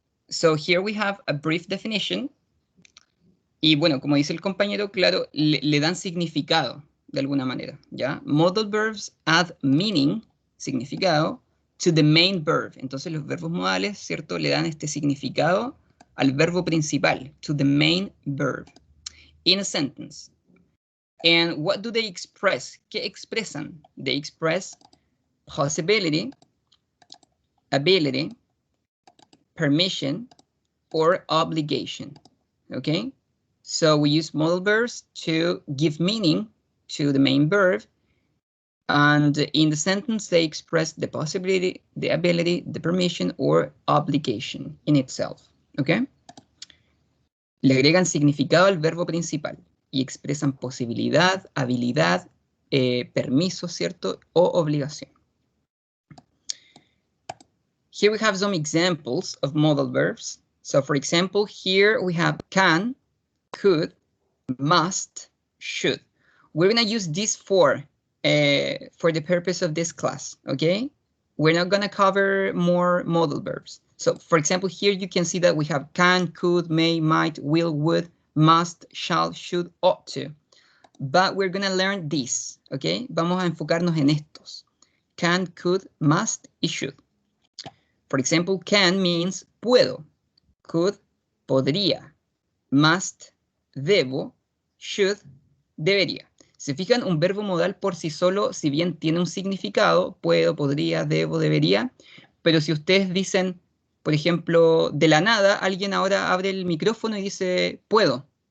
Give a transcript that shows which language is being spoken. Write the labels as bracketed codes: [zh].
[en] So here we have a brief definition. [es] Y bueno, como dice el compañero, claro, le dan significado de alguna manera, ¿ya? [en] Modal verbs add meaning, significado, to the main verb. [es] Entonces los verbos modales, ¿cierto? Le dan este significado al verbo principal, [en] to the main verb, in a sentence. And what do they express? [es] ¿Qué expresan? [en] They express possibility, ability, permission, or obligation, okay? So we use modal verbs to give meaning to the main verb. And in the sentence, they express the possibility, the ability, the permission, or obligation in itself, okay? [es] Le agregan significado al verbo principal y expresan posibilidad, habilidad, permiso, ¿cierto? O obligación. [en] Here we have some examples of modal verbs. So for example, here we have can, could, must, should. We're gonna use these four for the purpose of this class, okay? We're not gonna cover more modal verbs. So for example, here you can see that we have can, could, may, might, will, would, must, shall, should, ought to. But we're gonna learn these, okay? [es] Vamos a enfocarnos en estos. [en] Can, could, must, y should. For example, can means puedo. Could, podría. Must, debo. [es] Should, debería. ¿Se fijan? Un verbo modal por sí solo, si bien tiene un significado, puedo, podría, debo, debería, pero si ustedes dicen, por ejemplo, de la nada, alguien ahora abre el micrófono y dice, puedo.